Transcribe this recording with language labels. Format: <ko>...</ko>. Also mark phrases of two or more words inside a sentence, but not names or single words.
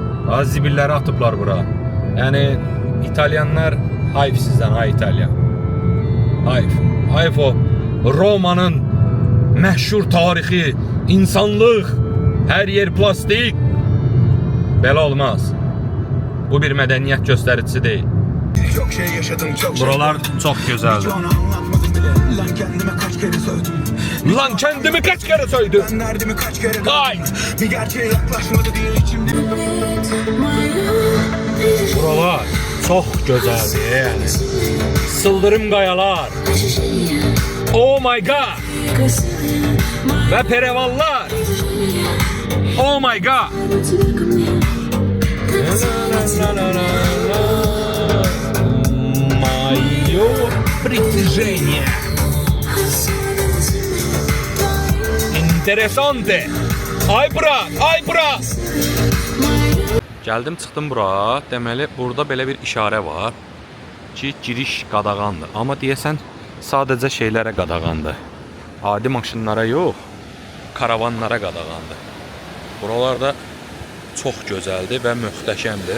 <az>Bax zibilləri atıblar bura. Yəni İtalyanlar hayf sizdən, hay İtalya. Hayf. Hayf o Roma'nın məşhur tarixi, insanlıq, hər yer plastik. Belə olmaz. Bu bir mədəniyyət göstəricisi deyil.</az> <tr>Çok şey yaşadım, çok şey</tr> <az>Buralar çox gözəldir.</az> <tr>Lan kendime kaç kere söyledim. Lan kendimi kaç kere söyledim. Ben derdimi kaç kere Hay! Bir gerçeğe yaklaşmadı diye içimde.</tr> <az>Buralar çox gözəldir yəni. Sıldırım qayalar.</az> <en>Oh my god.</en> <az>Və perevallar.</az> <en>Oh my god.</en> <ru>Мое притяжение.</ru> <es>Interesante.</es> <tr>Ay bırak, ay bırak.</tr> <az>Gəldim, çıxdım bura. Deməli, burada belə bir işarə var ki, giriş qadağandır. Amma deyəsən, sadəcə şeylərə qadağandır. Adi maşınlara yox, karavanlara qadağandır. Buralar da çox gözəldir və möhtəşəmdir.</az>